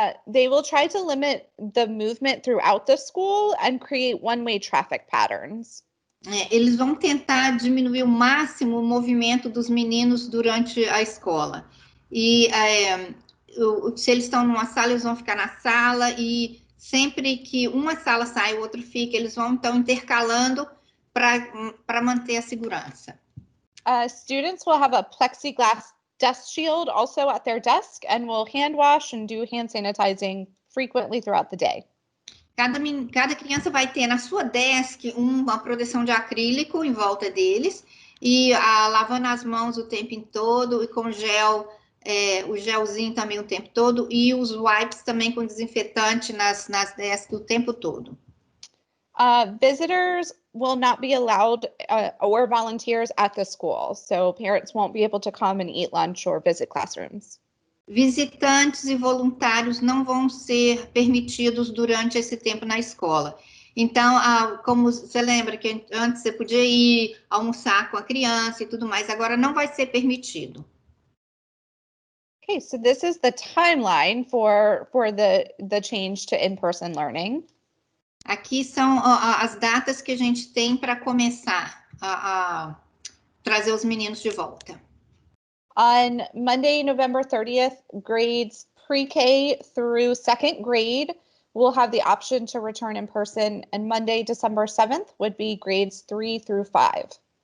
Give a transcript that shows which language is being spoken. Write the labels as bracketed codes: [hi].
[en] They will try to limit the movement throughout the school and create one-way traffic patterns. [pt] Eles vão tentar diminuir o máximo o movimento dos meninos durante a escola. E se eles estão numa sala, eles vão ficar na sala e sempre que uma sala sai, o outro fica, eles vão então intercalando para manter a segurança. [en] Students will have a plexiglass desk shield also at their desk and will hand wash and do hand sanitizing frequently throughout the day. [pt] Cada criança vai ter na sua desk uma proteção de acrílico em volta deles e lavando as mãos o tempo todo e com gel, o gelzinho também o tempo todo e os wipes também com desinfetante nas desks o tempo todo. [en] Visitors will not be allowed or volunteers at the school, so parents won't be able to come and eat lunch or visit classrooms. [pt] Visitantes e voluntários não vão ser permitidos durante esse tempo na escola. Então, como você lembra que antes você podia ir almoçar com a criança e tudo mais, agora não vai ser permitido. [en] Okay, so this is the timeline for the change to in-person learning. [pt] Aqui são as datas que a gente tem para começar a trazer os meninos de volta. [en] On Monday, November 30th, grades pre-K through second grade will have the option to return in person, and Monday, December 7th would be grades 3 through 5.